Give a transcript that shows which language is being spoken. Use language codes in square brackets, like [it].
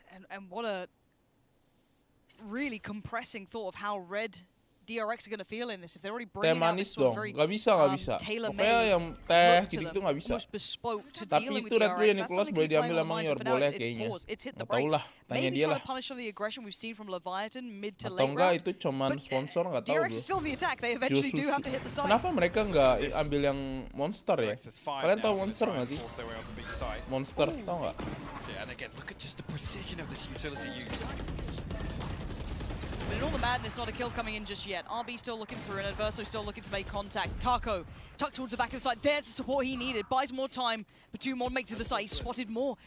[en] And what a really compressing thought of how red DRX are going to feel in this. If they're already bringing out this sort of very tailor-made look to them, almost bespoke to dealing with DRX. That's something to be playing on the mind, but now it's paused. It's hit the brakes. Maybe try to punish some of the aggression we've seen from Leviathan mid to late round. But DRX is still in the attack. They eventually do have to hit the side. [id] Kenapa mereka nggak ambil yang monster ya? Kalian tahu monster nggak sih? Monster, tahu nggak? [en] And again, look at just the precision of this utility use. But in all the madness, not a kill coming in just yet. RB still looking through, and Adverso still looking to make contact. Taco tucked towards the back of the side. There's the support he needed. Buys more time, but 2 more make to the side. He's spotted more.